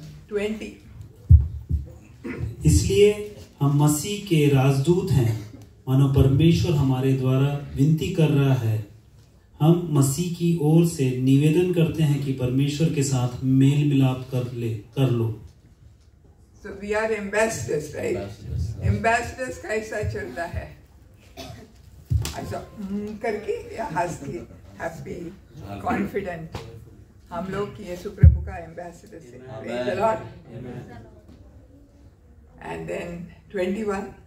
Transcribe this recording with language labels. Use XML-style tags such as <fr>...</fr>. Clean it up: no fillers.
<hi>20 इसलिए हम मसीह के राजदूत हैं, मानो परमेश्वर हमारे द्वारा विनती कर रहा है। हम मसीह की ओर से निवेदन करते हैं कि परमेश्वर के साथ मेल मिलाप कर लो।</hi> <en>So we are ambassadors, right?</en> <hi>Ambassadors कैसा चलता है? ऐसा करके या हंस के, हैप्पी, कॉन्फिडेंट। हम लोग यीशु प्रभु का एम्बेसडर से।</hi> <en>Praise the Lord. And then 21</en>